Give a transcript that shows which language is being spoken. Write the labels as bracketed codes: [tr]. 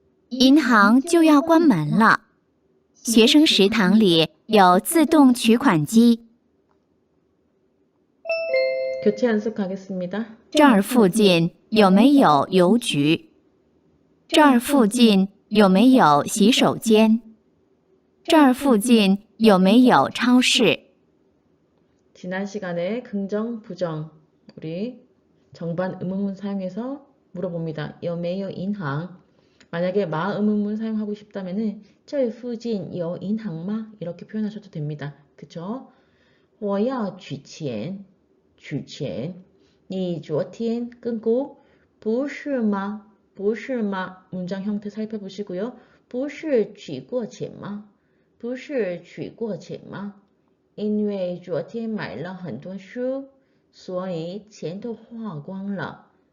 [zh] 银行就要关门了。学生食堂里有自动取款机。 [ko] 교체 연습 가겠습니다. [zh] 这儿附近有没有邮局？这儿附近有没有洗手间？这儿附近有没有超市？ [ko] 지난 시간에 긍정, 부정 우리 정반 의문문 사용해서 물어봅니다. [zh] 有没有银行? [ko] 만약에 마 의문문 사용하고 싶다면은 [zh] 这附近有银行吗? [ko] 이렇게 표현하셔도 됩니다. 그쵸? [zh] 我要取钱取钱你昨天끊고 不是吗? 不是吗? [ko] 문장 형태 살펴보시고요. [zh] 不是取过钱吗？不是取过钱吗？因为昨天买了很多书，所以钱都花光了。